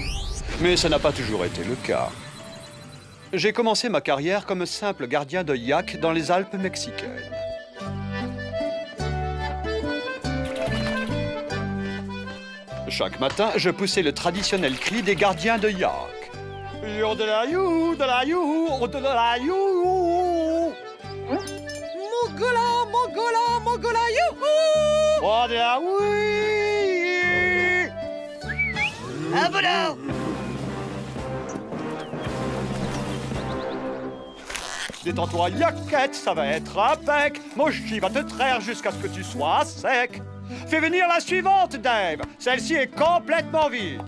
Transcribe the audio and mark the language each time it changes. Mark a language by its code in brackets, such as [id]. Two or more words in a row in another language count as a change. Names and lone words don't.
[fr] Mais ça n'a pas toujours été le cas. J'ai commencé ma carrière comme simple gardien de yak dans les Alpes mexicaines. Chaque matin, je poussais le traditionnel cri des gardiens de yak. Yodelayou, delayou, odelayou. Mogola, mogola, mogola, youhou! Odelaoui! Un boulot! Détends-toi, Yaquette, ça va être impec. Moshi va te traire jusqu'à ce que tu sois sec. Fais venir la suivante, Dave. Celle-ci est complètement vide.